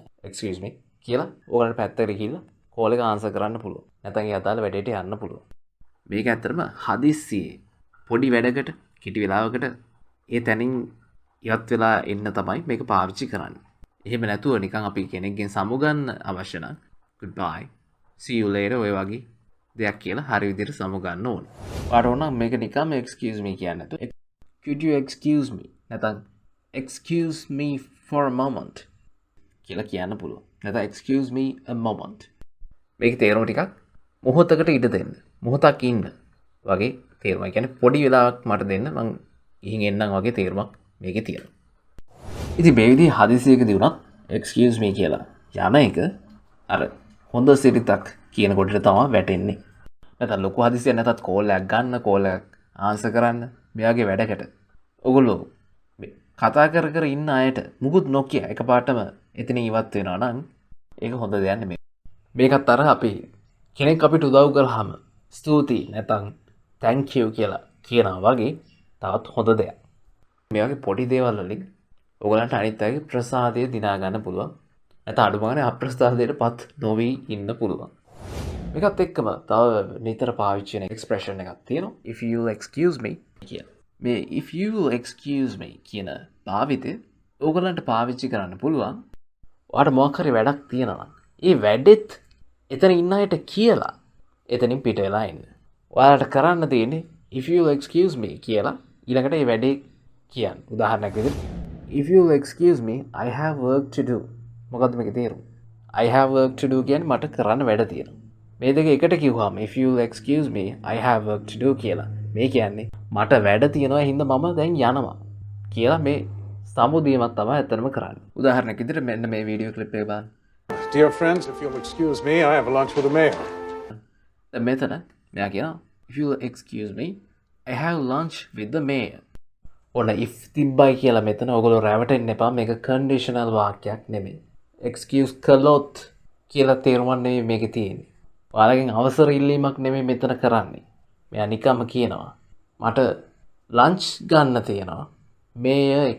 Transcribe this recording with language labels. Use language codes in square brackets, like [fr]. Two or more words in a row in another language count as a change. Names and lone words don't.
[en] excuse me [si] කියලා ඕගලන්ට පැත්තකට ගිහිල්ලා කෝල් එක ආන්සර් කරන්න පුළුවන්. නැත්නම් ඒ අදාළ වැඩේට යන්න පුළුවන්. මේක ඇත්තටම හදිස්සියේ පොඩි වැඩකට කිටි වෙලාවකට ඒ තැනින් ඉවත් වෙලා එන්න තමයි මේක පාවිච්චි කරන්නේ. එහෙම නැතුව නිකන් අපි කෙනෙක්ගෙන් සමුගන්න අවශ්‍ය නම් [en] goodbye see you later [si] ඔය වගේ දෙයක් කියලා හරි විදිහට සමුගන්න ඕනේ. ඔයාට ඕන නම් මේක නිකන් [en] excuse me [si] කියන්න නැතුව [en] could you excuse me [si] නැත්නම් [en] excuse me for a moment [si] කියලා කියන්න පුළුවන්. නැත්නම් [en] excuse me a moment. [si] මේක තේරුම ටිකක් මොහොතකට ඉඩ දෙන්න. මොහොතක් ඉන්න වගේ තේරුම. ඒ කියන්නේ පොඩි වෙලාවක් මට දෙන්න මං ගිහින් එන්නම් වගේ තේරුමක් මේකේ තියෙනවා. ඉතින් මේ විදිහේ හදිසියකදී වුණත් [en] excuse me [si] කියලා යන එක අර හොඳ සිරිතක් කියන කොටට තමයි වැටෙන්නේ. නැත්නම් ලොකු හදිසියක් නැතත් කෝල් එකක් ගන්න, කෝල් එකක් ආන්සර් කරන්න මෙයාගේ වැඩකට. ඔගොල්ලෝ කතා කර ඉන්න අයට මුකුත් නොකිය එකපාරටම එතනින් ඉවත් වෙනවා නම් ඒක හොඳ දෙයක් නෙමෙයි. මේකත් අර අපි කෙනෙක් අපිට උදව් කරාම ස්තුතියි නැත්නම් [en] thank you [si] කියලා කියනවා වගේ තවත් හොඳ දෙයක්. මේ වගේ පොඩි දේවල් වලින් ඔයගලන්ට අනිත් අයගේ ප්‍රසාදය දිනා ගන්න පුළුවන්. නැත්නම් අඩුමගානේ අප්‍රසාදයටපත් නොවි ඉන්න පුළුවන්. මේකත් එක්කම තව නිතර පාවිච්චි වෙන එක්ස්ප්‍රෙෂන් එකක් තියෙනවා. [en] if you'll excuse me [si] කියලා. මේ [en] if you'll excuse me [si] කියන භාවිතය ඕගලන්ට පාවිච්චි කරන්න පුළුවන්. ඔයාට මොකක් හරි වැඩක් තියෙනවා නම් ඒ වැඩෙත් එතන ඉන්න අයට කියලා එතනින් පිට වෙලා ඉන්න. ඔයාලට කරන්න තියෙන්නේ [en] if you'll excuse me [si] කියලා ඊළඟට මේ වැඩේ කියන්න. උදාහරණයක් විදිහට [en] if you'll excuse me I have work to do. [si] මොකද්ද මේකේ තේරුම? [en] I have work to do [si] කියන්නේ මට කරන්න වැඩ තියෙනවා. මේ දෙක එකට කිව්වම [en] if you'll excuse me I have work to do [si] කියලා මේ කියන්නේ මට වැඩ තියෙනවා හින්දා මම දැන් යනවා කියලා මේ සමුදියමක් තමයි ඇත්තටම කරන්නේ. උදාහරණයක් විදිහට මෙන්න මේ වීඩියෝ ක්ලිප් එක බලන්න. [en] Dear friends, if you'll excuse me, I have a lunch with the mayor. [si] දැන් මෙතන මෙයා කියනවා [en] if you'll excuse me I have lunch with the mayor. [si] ඔන්න if තිබ්බයි කියලා මෙතන ඔයගොල්ලෝ රැවටෙන්න එපා. මේක කන්ඩිෂනල් වාක්‍යයක් නෙමෙයි. excuse කළොත් කියලා තේරුමක් නෙමෙයි මේකේ තියෙන්නේ. ඔයාලගෙන් අවසර ඉල්ලීමක් නෙමෙයි මෙතන කරන්නේ. මෙයා නිකම්ම කියනවා මට ලන්ච් ගන්න තියෙනවා මේය එක.